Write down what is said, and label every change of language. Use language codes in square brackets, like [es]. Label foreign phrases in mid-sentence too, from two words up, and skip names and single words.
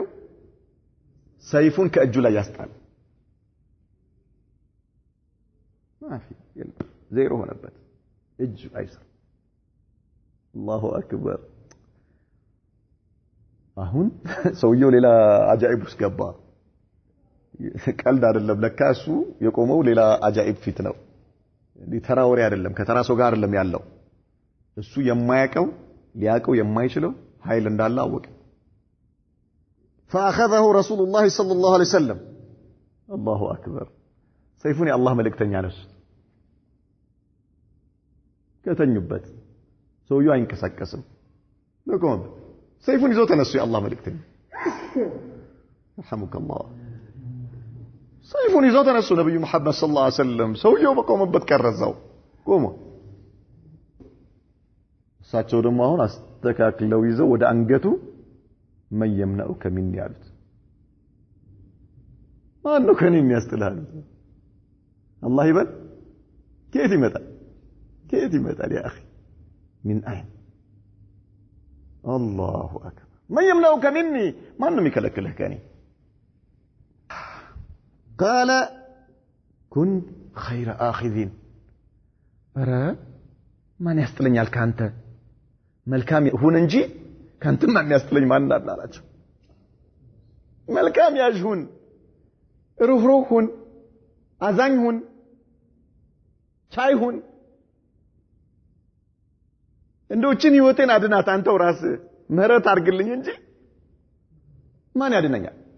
[am] ሰይፉን ከእጁ ላይ ያስጣል። ማፊ ዜሮ ሆነበት። እጅ አይሰር። [ar] الله أكبر። [am] አሁን ሰውየው ሌላ አጃኢብ ውስጥ ገባ። ቀልድ አይደለም። ለካ እሱ የቆመው ሌላ አጃኢብ ፊት ነው። ተራ ወሬ አይደለም። ከተራ ሰው ጋር አይደለም ያለው። እሱ የማያውቀው ሊያውቀው የማይችለው ኃይል እንዳለ አወቀ። [ar] فاخذه رسول الله صلى الله عليه وسلم الله اكبر [am] ሰይፉን የአላህ መልእክተኛ ነው ከተኙበት ሰውየው አይንቀሳቀስም ለቆም ሰይፉን ይዞ ተነሱ የአላህ መልእክተኛ [ar] رحمك الله [am] ሰይፉን ይዞ ተነሱ ነብዩ መሐመድ [ar] صلى الله عليه وسلم [am] ሰውየው በቆመበት ቀረዛው ቆሞ እሳቸው ደግሞ አሁን አስተካክለው ይዘው ወደ አንገቱ [ar] من يمنعك مني [am] ያሉት ማን ነው ከኔ የሚያስጥልህ? አላህ ይበል። ከየት ይመጣል [ar] يا اخي من اين الله اكبر من يمنعك مني [am] ማን ነው የሚከለክልህ ከኔ? [ar] قال كن خير اخذين [am] ኧረ ማን ያስጥለኛል ካንተ መልካም ሁን እንጂ ካንተ ማን ያስጥለኝ ማን አላላቸው። መልካም ያዥሁን፣ ሩህሩህ ሁን፣ አዛኝ ሁን፣ ቻይ ሁን። እንደውችን ህይወቴን አድናት አንተው ራስህ ምህረት አድርግልኝ እንጂ ማን ያድነኛል?